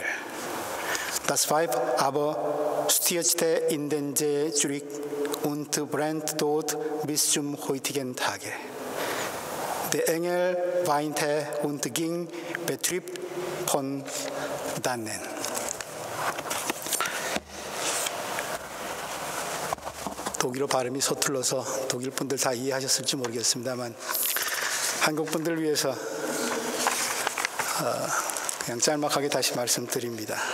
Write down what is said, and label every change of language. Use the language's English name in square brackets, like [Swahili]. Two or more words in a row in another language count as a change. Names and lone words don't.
[German] Das Weib aber stürzte in den See zurück und brennt dort bis zum heutigen Tage. Der Engel weinte und ging betrübt von dannen. [Korean] 독일어 발음이 서툴러서 독일 분들 다 이해하셨을지 모르겠습니다만 한국 분들 위해서 그냥 짤막하게 다시 말씀드립니다.